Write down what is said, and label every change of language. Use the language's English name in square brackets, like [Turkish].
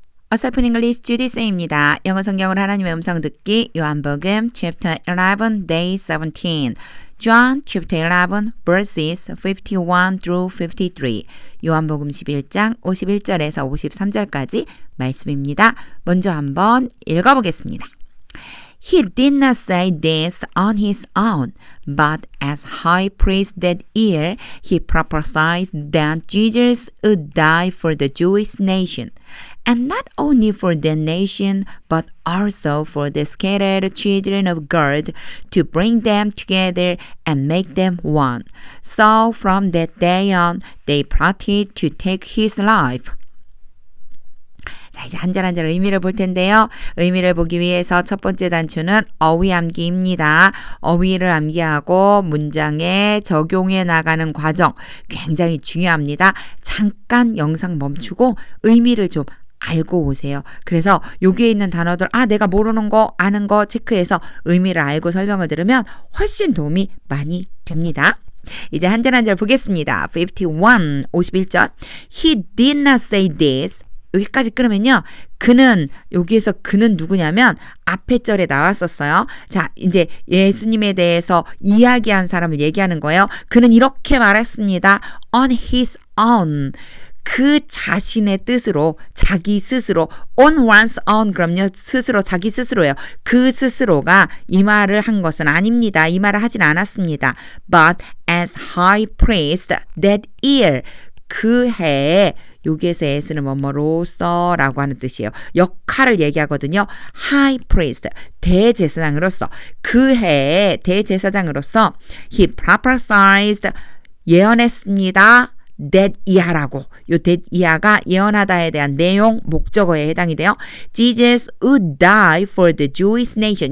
[Korean] 어설픈 잉글리시 주디쌤입니다. 영어 성경을 하나님의 음성 듣기 요한복음 [English] chapter 11 day 17 John chapter 11 verses 51 through 53 [Korean] 요한복음 11장 51절에서 53절까지 말씀입니다. 먼저 한번 읽어보겠습니다. [English] He did not say this on his own, but as high priest that year, he prophesied that Jesus would die for the Jewish nation, and not only for that nation, but also for the scattered children of God, to bring them together and make them one. So from that day on, they plotted to take his life. [Korean] 자, 이제 한 절 한 절 의미를 볼 텐데요. 의미를 보기 위해서 첫 번째 단추는 어휘 암기입니다. 어휘를 암기하고 문장에 적용해 나가는 과정 굉장히 중요합니다. 잠깐 영상 멈추고 의미를 좀 알고 오세요. 그래서 여기에 있는 단어들 내가 모르는 거 아는 거 체크해서 의미를 알고 설명을 들으면 훨씬 도움이 많이 됩니다. 이제 한 절 한 절 보겠습니다. [English] 51절 He did not say this [Korean] 여기까지 끊으면요. 여기에서 그는 누구냐면 앞에 절에 나왔었어요. 자, 이제 예수님에 대해서 이야기한 사람을 얘기하는 거예요. 그는 이렇게 말했습니다. [English] On his own. [Korean] 그 자신의 뜻으로, 자기 스스로, [English] on one's own, [Korean] 그럼요. 스스로, 자기 스스로예요. 그 스스로가 이 말을 한 것은 아닙니다. 이 말을 하진 않았습니다. [English] But as high priest that year. [Korean] 그 해에 여기에서 S는 뭐뭐로서라고 하는 뜻이에요. 역할을 얘기하거든요. High priest, 대제사장으로서 그 해에 대제사장으로서 [English] he prophesied [Korean] 예언했습니다. that 이하라고. 요 that 이하가 예언하다에 대한 내용, 목적어에 해당이 돼요. [English] Jesus would die for the Jewish nation.